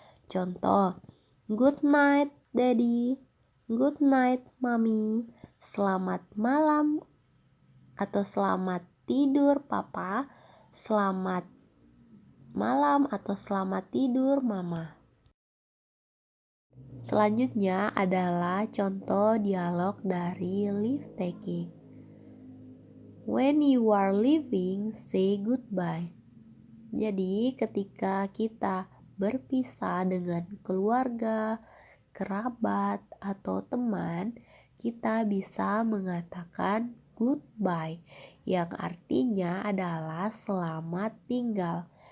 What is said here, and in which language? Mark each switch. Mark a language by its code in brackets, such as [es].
[id] Contoh, [en] good night daddy, good night mami, [id] selamat malam atau selamat tidur papa, selamat malam atau selamat tidur mama. Selanjutnya adalah contoh dialog dari leave taking. [en] When you are leaving, say goodbye. [id] Jadi ketika kita berpisah dengan keluarga, kerabat, atau teman, kita bisa mengatakan goodbye yang artinya adalah selamat tinggal.